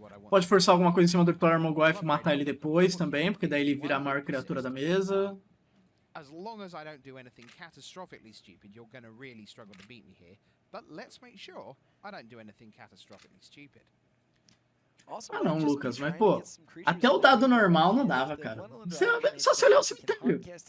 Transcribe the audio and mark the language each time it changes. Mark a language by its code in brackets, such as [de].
[pt] Pode forçar alguma coisa em cima do Dr. Armogoyf e matar ele depois também, porque daí ele vira a maior criatura da mesa. [en] As long as I don't do anything catastrophically stupid, you're going to really struggle to beat me here. But let's make sure I don't do anything catastrophically stupid. [pt] Ah não, Lucas, mas pô, até o dado normal não dava, cara. Só se olhar o cemitério.